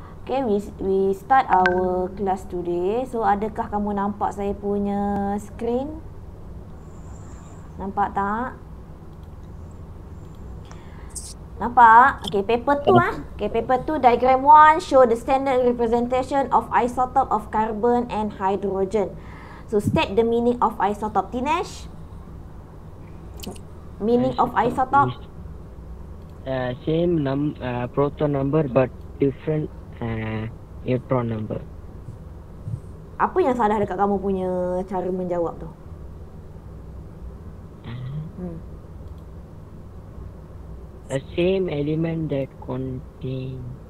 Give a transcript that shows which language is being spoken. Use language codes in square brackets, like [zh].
[en] Okay, we start our class today. [ms] So, adakah kamu nampak saya punya screen? Nampak tak? Nampak? [en] Okay, paper 2 Okay, paper 2, diagram 1 show the standard representation of isotope of carbon and hydrogen. So, state the meaning of isotope. Tinesh? Meaning of isotope? Same proton number but different neutron number. [ms] Apa yang salah dekat kamu punya cara menjawab tu? [en] The same element that contain.